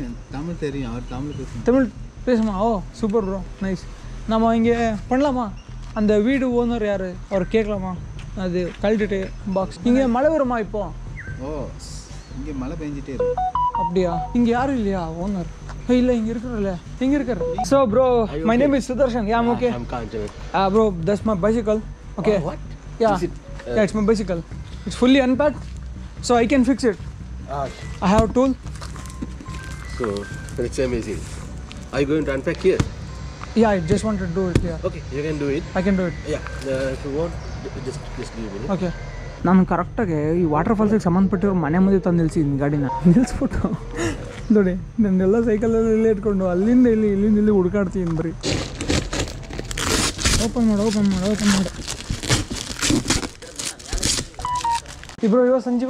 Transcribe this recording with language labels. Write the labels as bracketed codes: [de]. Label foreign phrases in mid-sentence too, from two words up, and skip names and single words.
[ta] தமிழ் தெரியும். அவர் தமிழ் பேசுமா? ஓ [en] super bro, nice. [ta] நம்ம இங்கே பண்ணலாமா? அந்த வீடு ஓனர் யார் அவர் கேட்கலாமா? அது கழட்டிட்டு பாக்ஸ். இங்கே மழை வருமா இப்போ? ஓ, இங்கே மழை பெஞ்சிட்டே இருக்கு. அப்படியா? இங்கே யாரும் இல்லையா ஓனர்? [kn] ಇಲ್ಲ ಹಿಂಗೆ ಇರ್ತಾರಲ್ಲ, ಹಿಂಗೆ ಇರ್ತಾರೆ. [en] So bro, my name is Sudarshan. Ya am okay. Bro, that's my bicycle. Okay, ya it's my bicycle. It's fully unpacked, so I can fix it. I have tool. So it's amazing. Are you going to unpack here? Yeah, I just want to do it. Yeah. Okay, you can do it. I can do it. Yeah. If you want, just give me. Okay. [kn] ನಾನು ಕರೆಕ್ಟಾಗಿ ಈ ವಾಟರ್ ಫಾಲ್ಸಿಗೆ ಸಂಬಂಧಪಟ್ಟಿರೋ ಮನೆ ಮುಂದೆ ತಂದು ನಿಲ್ಸಿದ್ದೀನಿ ಗಾಡಿನ. ನಿಲ್ಲಿಸ್ಬಿಟ್ಟು ನೋಡಿ ನನ್ನೆಲ್ಲ ಸೈಕಲಲ್ಲಿ ಇಲ್ಲೇ ಇಟ್ಕೊಂಡು ಅಲ್ಲಿಂದ ಇಲ್ಲಿ ಹುಡುಕಾಡ್ತೀನಿ ಬರೀ. ಓಪನ್ ಮಾಡು. ಇಬ್ರು ಇವ ಸಂಜೀವ?